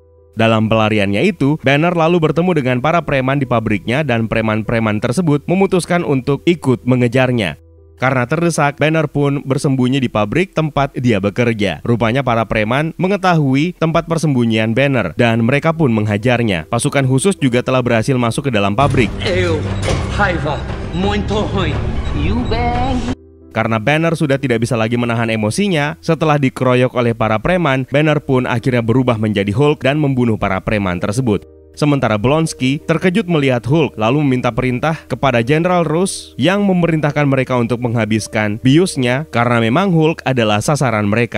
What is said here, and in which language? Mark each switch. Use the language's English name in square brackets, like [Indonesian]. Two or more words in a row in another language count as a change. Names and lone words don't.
[Indonesian] Dalam pelariannya itu, Banner lalu bertemu dengan para preman di pabriknya dan preman-preman tersebut memutuskan untuk ikut mengejarnya. Karena terdesak, Banner pun bersembunyi di pabrik tempat dia bekerja. Rupanya para preman mengetahui tempat persembunyian Banner dan mereka pun menghajarnya. Pasukan khusus juga telah berhasil masuk ke dalam pabrik. [Portuguese] Raiva, muito ruim. [English] You bang. [Indonesian] Karena Banner sudah tidak bisa lagi menahan emosinya, setelah dikeroyok oleh para preman, Banner pun akhirnya berubah menjadi Hulk dan membunuh para preman tersebut. Sementara Blonsky terkejut melihat Hulk lalu meminta perintah kepada General Ross yang memerintahkan mereka untuk menghabiskan biusnya karena memang Hulk adalah sasaran mereka.